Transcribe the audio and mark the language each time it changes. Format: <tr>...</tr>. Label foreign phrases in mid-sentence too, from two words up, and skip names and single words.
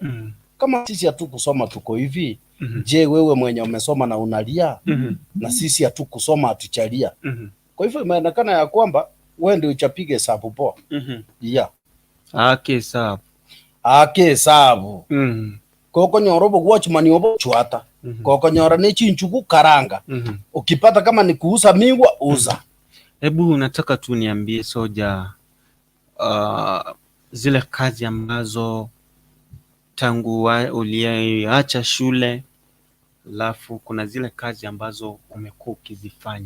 <sw>Kama sisi hatukusoma tuko hivi, je, wewe mwenye umesoma na unalia? Na sisi hatukusoma hatuchalia. Kwa hivyo imeonekana ya kwamba wewe ndio uchapige hesabu poa. Ake hesabu.</sw> <guz>Koko nyorobo watchman yobo chwata. Koko nyora ni chinchuku karanga.</guz> <sw>Ukipata kama ni kuuza migwa uza. Hebu nataka tu niambie Soja, zile kazi ambazo tangu uliacha shule, alafu kuna zile kazi ambazo umekuwa ukizifanya.</sw>